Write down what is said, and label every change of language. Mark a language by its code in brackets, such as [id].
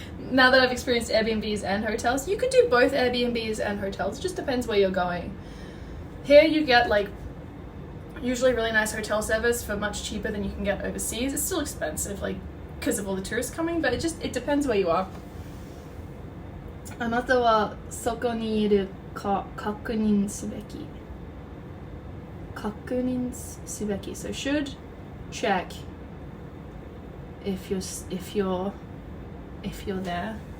[en] Now that I've experienced Airbnbs and hotels, you could do both Airbnbs and hotels. It just depends where you're going. Here you get like usually really nice hotel service for much cheaper than you can get overseas. It's still expensive, like because of all the tourists coming, but it depends where you are. [ja] あなたはそこにいるか確認すべき。確認すべき. [en] So should check if you're there.